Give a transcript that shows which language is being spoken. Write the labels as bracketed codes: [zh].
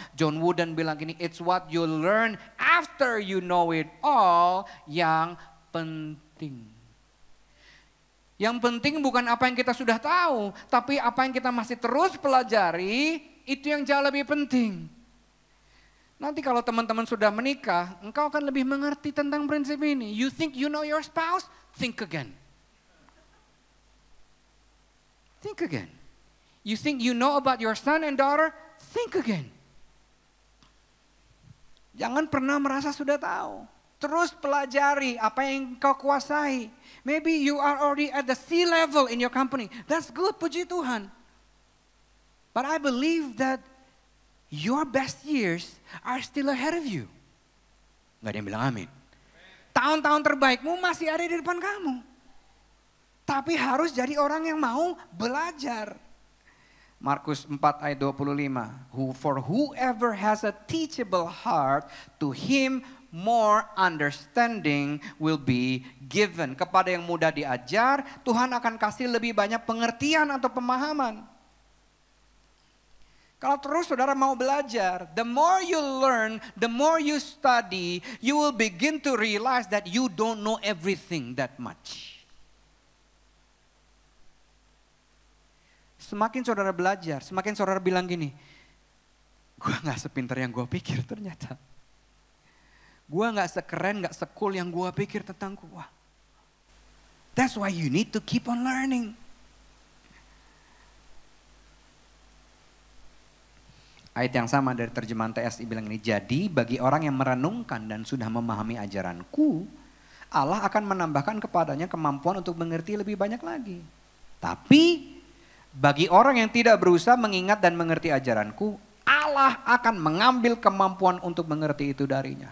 [en] John Wooden [id] bilang gini, [en] it's what you learn after you know it all [id] yang penting. Yang penting bukan apa yang kita sudah tahu, tapi apa yang kita masih terus pelajari, itu yang jauh lebih penting. Nanti kalau teman-teman sudah menikah, engkau akan lebih mengerti tentang prinsip ini. [en] You think you know your spouse? Think again. Think again. You think you know about your son and daughter? Think again. [id] Jangan pernah merasa sudah tahu. Terus pelajari apa yang kau kuasai. [en] Maybe you are already at the sea level in your company. That's good, [id] puji Tuhan. [en] But I believe that your best years are still ahead of you. [id] Gak ada yang bilang amin. Tahun-tahun terbaikmu masih ada di depan kamu. Tapi harus jadi orang yang mau belajar. Markus 4 ayat 25. [en] For whoever has a teachable heart, to him more understanding will be given. [id] Kepada yang mudah diajar, Tuhan akan kasih lebih banyak pengertian atau pemahaman. Kalau terus saudara mau belajar, [en] the more you learn, the more you study, you will begin to realize that you don't know everything that much. [id] Semakin saudara belajar, semakin saudara bilang gini, gue gak sepintar yang gue pikir ternyata. Gue gak sekeren, gak sekul yang gue pikir tentang gue. [en] That's why you need to keep on learning. [id] Ayat yang sama dari terjemahan TSI bilang ini, jadi bagi orang yang merenungkan dan sudah memahami ajaranku, Allah akan menambahkan kepadanya kemampuan untuk mengerti lebih banyak lagi. Tapi bagi orang yang tidak berusaha mengingat dan mengerti ajaranku, Allah akan mengambil kemampuan untuk mengerti itu darinya.